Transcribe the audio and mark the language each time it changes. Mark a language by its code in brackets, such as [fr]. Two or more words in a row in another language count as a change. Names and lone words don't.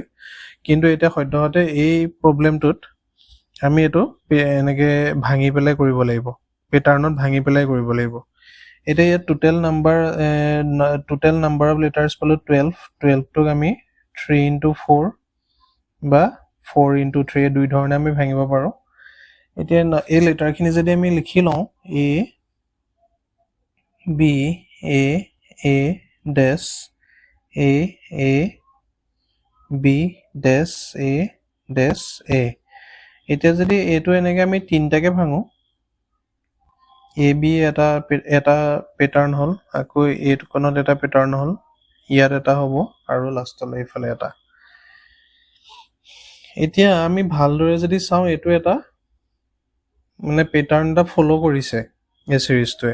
[as] কিন্তু এতিয়া সদ্যহতে এই প্ৰব্লেমটোত আমি এইটো এনেকৈ ভাঙি পেলাই কৰিব লাগিব, পেটাৰ্ণত ভাঙি পেলাই কৰিব লাগিব। এতিয়া ইয়াত [en] total number of letters [as] পালোঁ 12টোক আমি [en] 3 into 4 [as] বা [en] 4 into 3 [as] দুই ধৰণে আমি ভাঙিব পাৰোঁ। এতিয়া এই লেটাৰখিনি যদি আমি লিখি লওঁ [en] A B A A dash A [as] A B dash A dash A। এতিয়া যদি এইটো এনেকৈ আমি তিনিটাকৈ ভাঙোঁ, [en] A B [as] এটা পেটাৰ্ণ হ'ল, আকৌ এইটোখনত এটা পেটাৰ্ণ হ'ল, ইয়াত এটা হ'ব আৰু লাষ্টলৈ এইফালে এটা। এতিয়া আমি ভালদৰে যদি চাওঁ এইটো এটা মানে পেটাৰ্ণ এটা ফ'ল' কৰিছে এই ছিৰিজটোৱে।